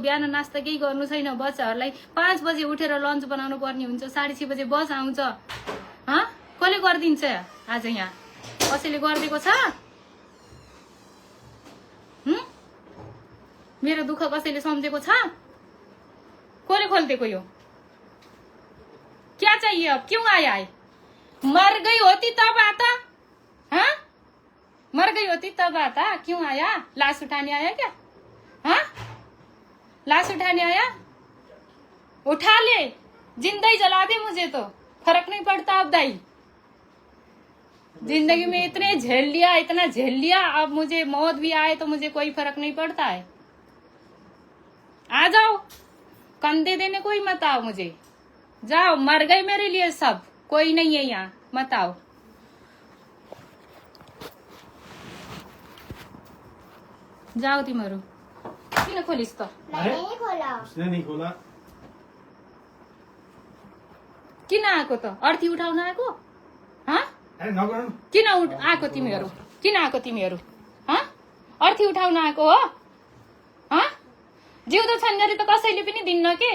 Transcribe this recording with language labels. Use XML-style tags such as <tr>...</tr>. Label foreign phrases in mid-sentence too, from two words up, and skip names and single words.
<ne>बिहान नास्ता केही गर्नु छैन। बच्चाहरूलाई 5 बजे उठेर लन्च बनाउनु पर्ने हुन्छ। 6:30 बजे बस आउँछ। कसले गरिदिन्छ? आज यहाँ कसैले गरिदिएको छ? मेरो दुःख कसैले सम्झेको छ? कसले खोलिदिएको यो?</ne> <hi>क्या चाहिए अब? क्यों आया है? मर गई होती तब आता? मर गई होती तब आता? क्यों आया? लाश उठाने आया क्या? लाश उठाने आया? उठा ले, जिंदा ही जला दे, मुझे तो फर्क नहीं पड़ता अब दाई। जिंदगी में इतने झेल लिया, इतना झेल लिया, अब मुझे मौत भी आए तो मुझे कोई फर्क नहीं पड़ता है। आ जाओ, कंधे देने कोई मत आओ मुझे। जाओ, मर गए मेरे लिए सब, कोई नहीं है यहाँ, मत आओ।</hi> <ne>जाओ तिमीहरू। किन खोलिस् त?</ne> <hi>नहीं खोला। उसने नहीं खोला।</hi> <ne>किन आएको त? अर्थी उठाउन आएको? नगर्नु। किन आएको तिमीहरू? किन आएको तिमीहरू? अर्थी उठाउन आएको हो? जिउँदो छन्जरी त कसैले पनि दिन्न के?</ne>